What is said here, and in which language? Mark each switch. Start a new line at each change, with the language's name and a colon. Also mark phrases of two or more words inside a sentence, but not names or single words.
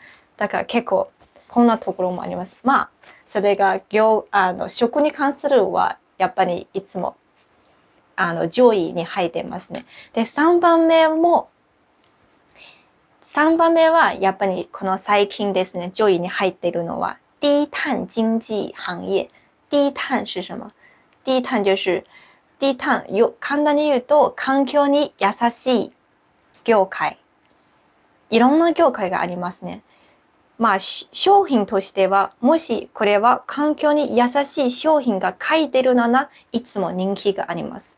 Japanese: だから結構こんなところもあります。それが食に関するはやっぱりいつも上位に入ってますね。で3番目はやっぱりこの最近ですね、上位に入っているのは
Chinese: 低碳经济
Japanese: 行業。
Chinese: 低碳是什么？低碳就是
Japanese: 簡単に言うと環境に優しい業界。いろんな業界がありますね。商品としては、もしこれは環境に優しい商品が書いてるなら、いつも人気があります。